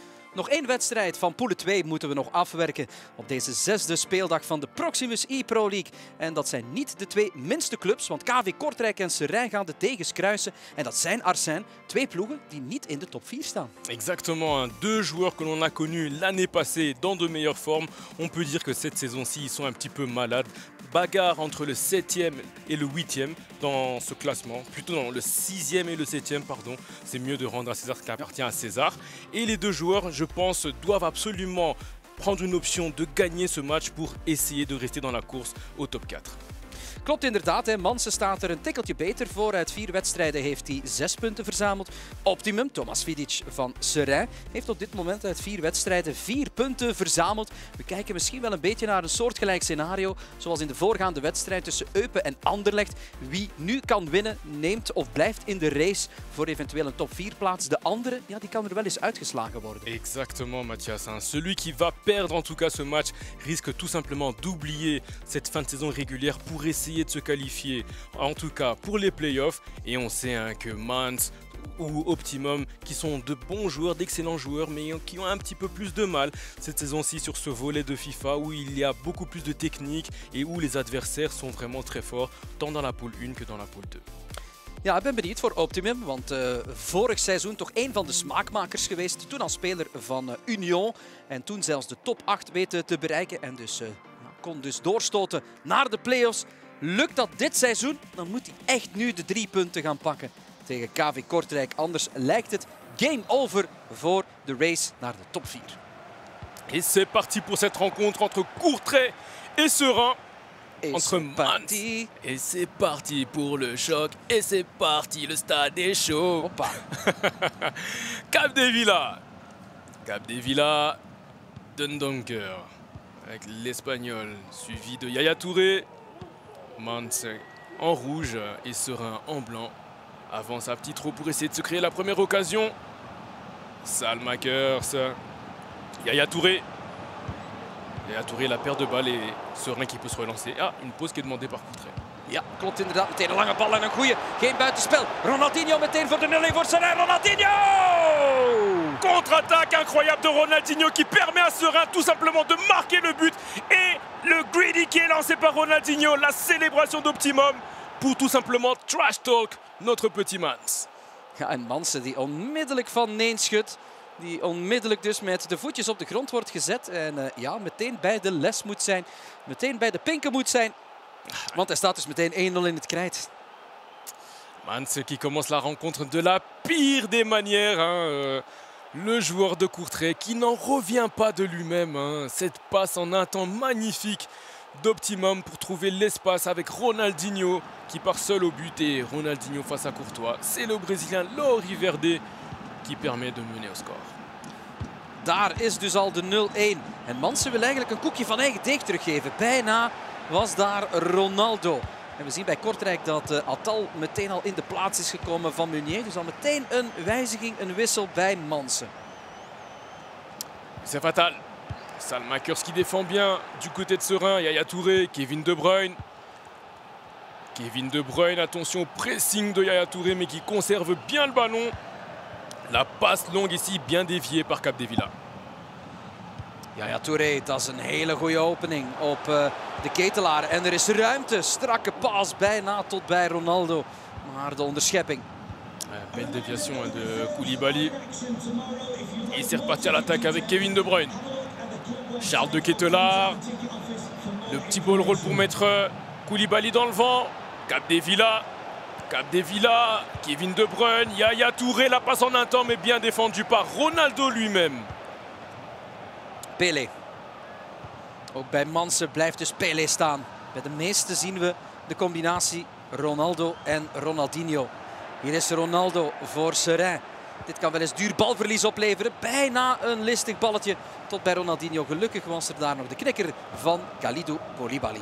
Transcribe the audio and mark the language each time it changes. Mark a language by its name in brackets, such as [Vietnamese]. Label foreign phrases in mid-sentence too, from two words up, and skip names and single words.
[Dutch] Nog één wedstrijd van Pool 2 moeten we nog afwerken op deze zesde speeldag van de Proximus e-Pro League. En dat zijn niet de twee minste clubs, want KV Kortrijk en Seraing gaan de tegens kruisen. En dat zijn Arsène, twee ploegen die niet in de top 4 staan. [French] Exactement, deux joueurs que l'on a connus l'année passée dans de meilleures formes. On peut dire que cette saison-ci, ils sont un petit peu malades. Bagarre entre le 7e et le 8e dans ce classement. Plutôt dans le 6e et le 7e, pardon. C'est mieux de rendre à César ce qui appartient à César. Et les deux joueurs, je pense, doivent absolument prendre une option de gagner ce match pour essayer de rester dans la course au top 4. [Dutch] Klopt inderdaad, hè. Manse staat er een tikkeltje beter voor. Uit 4 wedstrijden heeft hij 6 punten verzameld. Optimum, Thomas Vidic van Seraing, heeft op dit moment uit 4 wedstrijden 4 punten verzameld. We kijken misschien wel een beetje naar een soortgelijk scenario, zoals in de voorgaande wedstrijd tussen Eupen en Anderlecht. Wie nu kan winnen, neemt of blijft in de race voor eventueel een top 4 plaats. De andere, ja, die kan er wel eens uitgeslagen worden. [French] Exactement, Mathias. Celui qui va perdre en tout cas ce match risque tout simplement d'oublier cette fin de saison régulière pour essayer de se qualifier, en tout cas pour les playoffs. Et on sait que Mans ou Optimum, qui sont de bons joueurs, d'excellents joueurs, mais qui ont un petit peu plus de mal cette saison-ci sur ce volet de FIFA où il y a beaucoup plus de technique et où les adversaires sont vraiment très forts, tant dans la poule 1 que dans la poule 2. [Dutch] Ja, ik ben benieuwd voor Optimum, want vorig seizoen toch één van de smaakmakers geweest. Toen als speler van Union en toen zelfs de top 8 weten te bereiken en dus kon dus doorstoten naar de play-offs. Lukt dat dit seizoen, dan moet hij echt nu de 3 punten gaan pakken tegen KV Kortrijk. Anders lijkt het [English] game over [Dutch] voor de race naar de top 4. [French] Et c'est parti pour cette rencontre entre Courtrai et Seraing. Entre Mans. Et c'est parti pour le choc. Et c'est parti, le stade est chaud. [Dutch] Hoppa. [French] Capdevila. Capdevila, Dundonker. Avec l'Espagnol, suivi de Yaya Touré. Mans en rouge et Seraing en blanc. Avance à petit trot pour essayer de se créer la première occasion. Salmakers. Yaya Touré. Yaya Touré, la paire de balles et Seraing qui peut se relancer. Ah, une pause qui est demandée par Courtrai. [Dutch] Ja, klopt inderdaad. Meteen een lange bal en een goeie. Geen buitenspel. Ronaldinho meteen voor de 0-1 voor Seraing. Ronaldinho! [French] Contre-attaque incroyable de Ronaldinho qui permet à Seraing tout simplement de marquer le but. Et le greedy qui est lancé par Ronaldinho, la célébration d'Optimum pour tout simplement [English] trash talk [French] notre petit Mans. [Dutch] Ja, en Manse die onmiddellijk van neen schudt. Die onmiddellijk dus met de voetjes op de grond wordt gezet. En ja, meteen bij de les moet zijn. Meteen bij de pinken moet zijn. Want hij staat dus meteen 1-0 in het krijt. [French] Mans qui commence la rencontre de la pire des manières. Le joueur de Courtrai qui n'en revient pas de lui-même. Cette passe en un temps magnifique d'Optimum pour trouver l'espace avec Ronaldinho qui part seul au but. Et Ronaldinho face à Courtois. C'est le Brésilien Lori Verde qui permet de mener au score. [Dutch] Daar is dus al de 0-1. En Manse wil eigenlijk een koekje van eigen deeg teruggeven. Bijna was daar Ronaldo. En we zien bij Kortrijk dat Attal meteen al in de plaats is gekomen van Meunier. Dus al meteen een wijziging, een wissel bij Manse. [French] C'est fatal. Salmakers qui défend bien du côté de Seraing. Yaya Touré, Kevin De Bruyne. Kevin De Bruyne, attention au pressing de Yaya Touré, mais qui conserve bien le ballon. La passe longue ici, bien déviée par Capdevila. Yaya Touré, [Dutch] dat is een hele goede opening op de ketelaar. En er is ruimte. Strakke paas bijna tot bij Ronaldo. Maar de onderschepping. [French] Belle déviation de Koulibaly. Et c'est reparti à l'attaque avec Kevin De Bruyne. Charles de Ketelaar. Le petit [English] ball roll [French] pour mettre Koulibaly dans le vent. Capdevila. Capdevila. Kevin De Bruyne. Yaya Touré. La passe en un temps mais bien défendue par Ronaldo lui-même. Pelé. [Dutch] Ook bij Manse blijft dus Pelé staan. Bij de meeste zien we de combinatie Ronaldo en Ronaldinho. Hier is Ronaldo voor Seraing. Dit kan wel eens duur balverlies opleveren. Bijna een listig balletje tot bij Ronaldinho. Gelukkig was er daar nog de knikker van Kalidou Koulibaly.